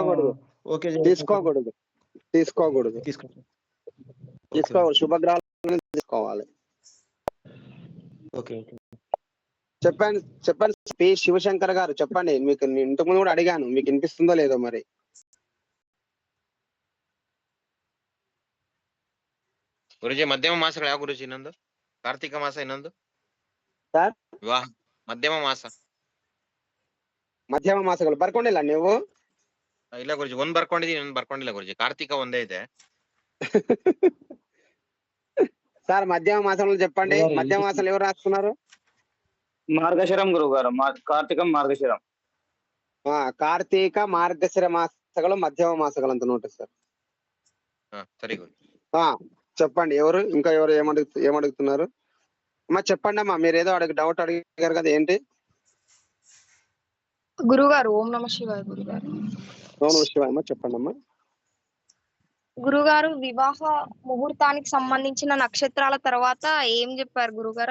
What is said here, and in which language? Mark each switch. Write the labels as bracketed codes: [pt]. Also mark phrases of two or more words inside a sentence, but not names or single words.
[te] తీసుకోకూడదు. శుభగ్రహాలు తీసుకోవాలి. చెప్పండి పి శివశంకర్ గారు చెప్పండి. మీకు ఇంతకు ముందు కూడా అడిగాను, మీకు వినిపిస్తుందో లేదో మరి. [kn] ಗುರುಜಿ ಮಧ್ಯಮ ಮಾಸಗಳು ಯಾವ ಗುರುಜಿ? ಇನ್ನೊಂದು ಕಾರ್ತಿಕ ಮಾಸ, ಇನ್ನೊಂದು ಸರ್ ವಿವಾಹ. ಮಧ್ಯಮ ಮಾಸಗಳು ಬರ್ಕೊಂಡಿಲ್ಲ ನೀವು? ಇಲ್ಲ ಗುರುಜಿ, ಒಂದ್ ಬರ್ಕೊಂಡಿದೀನಿ, ಇನ್ನೊಂದು ಬರ್ಕೊಂಡಿಲ್ಲ ಗುರುಜಿ. ಕಾರ್ತಿಕ ಒಂದೇ ಇದೆ. [te] సార్ మధ్యమ మాసంలో చెప్పండి. మధ్యమ మాసాలు ఎవరు రాసుకున్నారు? మార్గశిరం గురుగారు. కార్తీకం, మార్గశిరం. [kn] ಕಾರ್ತೀಕ, ಮಾರ್ಗಶಿರ ಮಾಸಗಳು ಮಧ್ಯಮ ಮಾಸಗಳು ಅಂತ ನೋಡ್ರಿ సార్. [te] సరే గురు. చెప్పండి. ఎవరు ఇంకా ఎవరు ఏమడుగుతున్నారు అమ్మా? చెప్పండి అమ్మా. మీరు ఏదో డౌట్ అడిగారు కదా, ఏంటి? గురుగారు ఓం నమ శివాయ గురుగారు. ఓం నమః శివాయ అమ్మ, చెప్పండి అమ్మా. గురుగారు వివాహ ముహూర్తానికి సంబంధించిన నక్షత్రాల తర్వాత ఏం చెప్పారు గురుగారు?